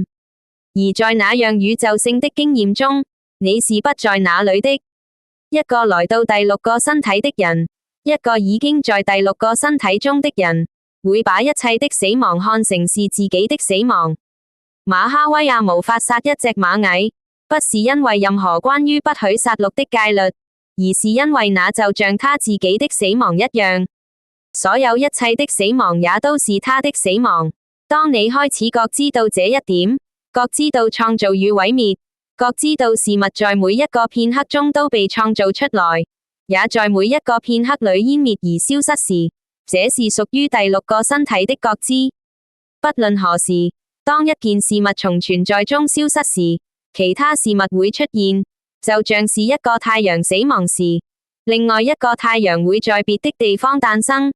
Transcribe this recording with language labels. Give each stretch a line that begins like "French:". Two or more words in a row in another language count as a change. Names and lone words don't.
Chinese: 而在那樣宇宙性的經驗中，你是不在那裏的。一個來到第六個身體的人，一個已經在第六個身體中的人，會把一切的死亡看成是自己的死亡。馬哈威亞無法殺一隻螞蟻，不是因為任何關於不許殺戮的戒律，而是因為那就像他自己的死亡一樣。所有一切的死亡也都是他的死亡。當你開始覺知到這一點，覺知到創造與毀滅， 覺知道事物在每一個片刻中都被創造出來，也在每一個片刻裏湮滅而消失時，這是屬於第六個身體的覺知。不論何時，當一件事物從存在中消失時，其他事物會出現，就像是一個太陽死亡時，另外一個太陽會在別的地方誕生。